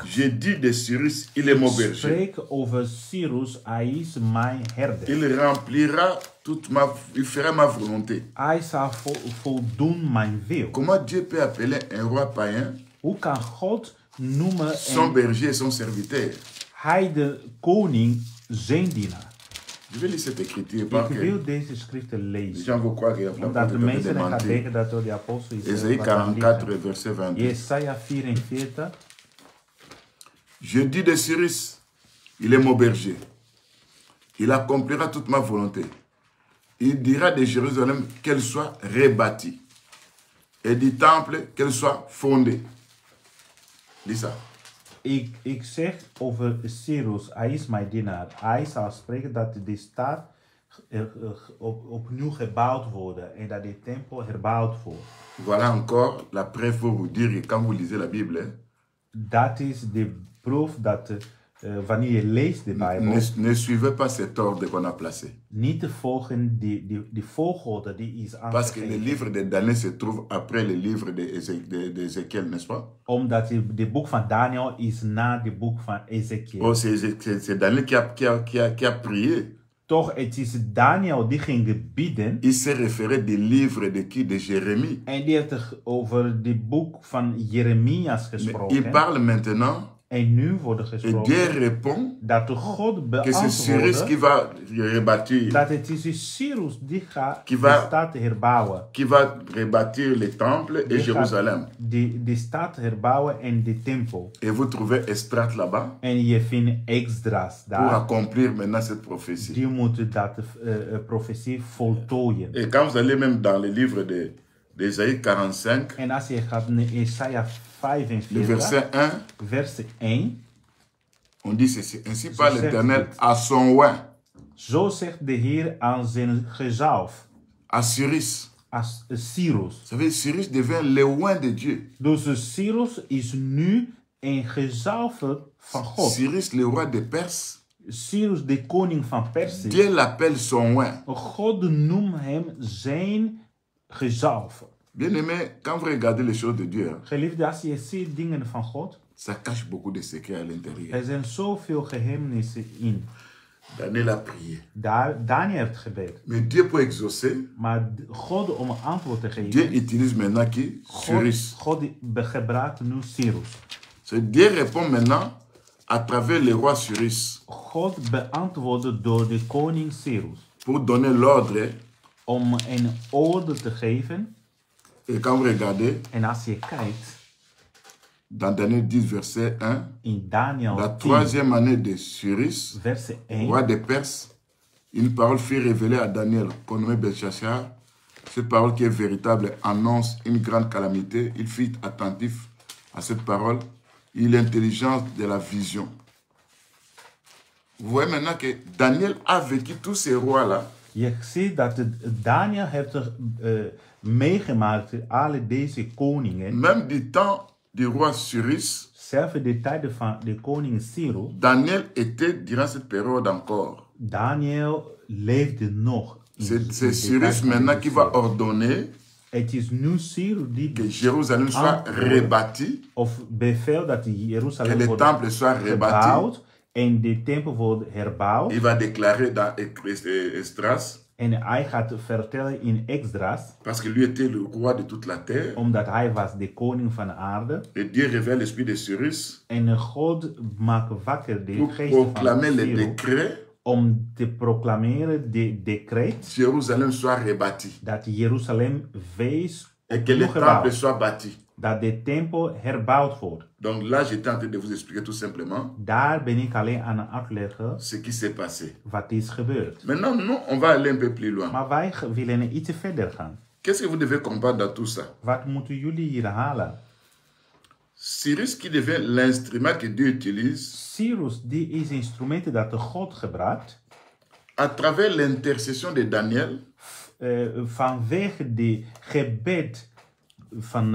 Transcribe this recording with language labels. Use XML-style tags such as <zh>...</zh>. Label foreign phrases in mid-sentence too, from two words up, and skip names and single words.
<fr>j'ai dit de Cyrus, il est mon berger.</fr> <nl>spreek over Cyrus, hij is mijn herder.</nl> <fr>Il remplira il fera ma volonté.</fr> <nl>Hij zal voldoen mijn wil.</nl> <fr>Comment Dieu peut appeler un roi païen</fr> <nl>Hoe kan God noemen</nl> <fr>son berger et son serviteur?</fr> <nl>hij de koning zijn dienaar?</nl> <fr>Je vais lire cette écriture parce</fr> <nl>Ik</nl> <fr>que</fr> <nl>wil deze schriften</nl> <fr>les</fr> <nl>lezen.</nl> <fr>gens vont croire qu'il y a</fr> <nl>Omdat de mensen gaan</nl> <fr>mentir.</fr> <nl>denken dat door de apostel is.</nl> <fr>Ésaïe 44, verset 22.</fr> <nl>Jesaja 44.</nl> <fr>Je dis de Cyrus, il est mon berger. Il accomplira toute ma volonté. Il dira de Jérusalem qu'elle soit rebâtie. Et du temple qu'elle soit fondée. Dis ça.</fr> <nl>Ik zeg over Cyrus, hij is mijn dienaar. Hij zal spreken dat de stad opnieuw gebouwd wordt en dat de tempel herbouwd wordt.</nl> <fr>Voilà encore la preuve pour vous dire que quand vous lisez la Bible,</fr> <nl>Dat is de proef dat wanneer je leest de Bijbel,</nl> <fr>ne suivez pas cet ordre qu'on a placé.</fr> <nl>niet te volgen die volgorde die is</nl> <fr>Parce que le</fr> <nl>aangegeven.</nl> <fr>livre de Daniel se trouve après le livre d'Ézéchiel, n'est-ce pas?</fr> <nl>Omdat de boek van Daniel is na de boek van Ezekiel.</nl> <fr>Oh, c'est Daniel qui a prié.</fr> <nl>Toch, het is Daniel die ging bidden.</nl> <fr>Il s'est référé des livres de qui? De Jérémie.</fr> <nl>En die heeft over het boek van Jeremias</nl> <fr>Mais</fr> <nl>gesproken.</nl> <fr>il parle maintenant</fr> <nl>En nu wordt er</nl> <fr>et</fr> <nl>gesproken</nl> <fr>Dieu répond</fr> <nl>dat de God</nl> <fr>que c'est Cyrus qui</fr> <nl>beantwoordde</nl> <fr>va rebâtir,</fr> <nl>dat het is Cyrus die gaat</nl> <fr>Qui va-</fr> <nl>de stad herbouwen.</nl> <fr>qui va rebâtir le temple et</fr> <nl>Die gaat</nl> <fr>Jérusalem.</fr> <nl>de stad herbouwen en de tempel.</nl> <fr>Et vous trouvez Esdras là-bas</fr> <nl>En je vindt Esdras</nl> <fr>pour</fr> <nl>daar.</nl> <fr>accomplir maintenant cette prophétie.</fr> <nl>Die moeten dat profetie voltooien.</nl> <fr>Et quand vous allez même dans le livre d'Ésaïe 45,</fr> <nl>En als je gaat naar Jesaja</nl> <fr>le 45, verset 1,</fr> <nl>vers 1.</nl> <fr>on dit ceci. Ainsi</fr> <nl>Zo</nl> <fr>parle</fr> <nl>zegt</nl> <fr>l'Éternel</fr> <nl>het.</nl> <fr>à son oint,</fr> <nl>Zo zegt de Heer aan zijn gezalf,</nl> <fr>à Cyrus.</fr> <nl>als Cyrus.</nl> <fr>Vous savez, Cyrus devient le oint de Dieu.</fr> <nl>Dus Cyrus is nu een gezalfde van God.</nl> <fr>Cyrus, le roi de Perse,</fr> <nl>Cyrus, de koning van Perzië.</nl> <fr>Dieu l'appelle son oint.</fr> <nl>God noemt hem zijn gezalfde.</nl> <fr>Bien aimé, quand vous regardez les choses de Dieu,</fr> <nl>Geliefde, als je ziet dingen van God,</nl> <fr>ça cache beaucoup de secrets à l'intérieur.</fr> <nl>er zijn zoveel geheimenis in.</nl> <fr>Daniel a prié.</fr> <nl>Daniel heeft gebed.</nl> <fr>Mais Dieu peut exaucer.</fr> <nl>Maar God om een antwoord te</nl> <fr>Dieu</fr> <nl>geven,</nl> <fr>utilise maintenant qui? Cyrus.</fr> <nl>God gebruikt nu Cyrus.</nl> <fr>C'est Dieu répond maintenant à travers le roi Cyrus</fr> <nl>God beantwoordde door de koning Cyrus.</nl> <fr>pour donner l'ordre.</fr> <nl>Om een orde te geven.</nl> <fr>Et quand vous regardez,</fr> <nl>En als je kijkt,</nl> <fr>dans Daniel 10, verset 1,</fr> <nl>in Daniel</nl> <fr>la</fr> <nl>10,</nl> <fr>troisième année de Cyrus, verset 1, roi des Perses, une parole fut révélée à Daniel, qu'on nommait Belchassar. Cette parole qui est véritable annonce une grande calamité. Il fut attentif à cette parole. Il eut l'intelligence de la vision. Vous voyez maintenant que Daniel a vécu tous ces rois-là.</fr> <nl>je ziet dat Daniel heeft meegemaakt alle deze koningen.</nl> <fr>Même du temps du roi Cyrus,</fr> <nl>Zelfs in de tijden van de koning Cyrus,</nl> <fr>Daniel était durant cette période encore.</fr> <nl>Daniel leefde nog.</nl> <fr>C'est Cyrus maintenant qui va ordonner</fr> <nl>Het is nu Cyrus die</nl> <fr>que Jérusalem soit rebâti,</fr> <nl>of bevel dat</nl> <fr>que</fr> <nl>Jeruzalem</nl> <fr>le</fr> <nl>wordt</nl> <fr>temple soit rebâti.</fr> <nl>gebouwd en de tempel wordt herbouwd.</nl> <fr>Il va déclarer dans Esdras,</fr> <nl>En hij gaat vertellen in Esdras,</nl> <fr>parce que lui était le roi de toute la terre.</fr> <nl>omdat hij was de koning van de aarde.</nl> <fr>Et Dieu révèle l'esprit de Cyrus</fr> <nl>En God maakt wakker de</nl> <fr>pour</fr> <nl>geest van</nl> <fr>proclamer les</fr> <nl>Cyrus</nl> <fr>décrets</fr> <nl>om te proclameren de decreet</nl> <fr>Jérusalem soit rebâti</fr> <nl>dat Jeruzalem wees</nl> <fr>et que le</fr> <nl>opnieuw</nl> <fr>temple</fr> <nl>gebouwd.</nl> <fr>soit bâti.</fr> <nl>Dat de tempel herbouwd wordt.</nl> <fr>Donc là, j'étais en train de vous expliquer tout simplement</fr> <nl>Daar ben ik alleen aan het uitleggen</nl> <fr>ce qui s'est passé.</fr> <nl>wat is gebeurd.</nl> <fr>Maintenant, nous, on va aller un peu plus loin.</fr> <nl>Maar wij willen iets verder gaan.</nl> <fr>Qu'est-ce que vous devez comprendre dans tout ça?</fr> <nl>Wat moeten jullie hier halen?</nl> <fr>Cyrus qui devient l'instrument que Dieu utilise</fr> <nl>Cyrus, die is instrumenten dat de God gebruikt.</nl> <fr>à travers l'intercession de Daniel.</fr> <nl>Vanwege de gebed van</nl>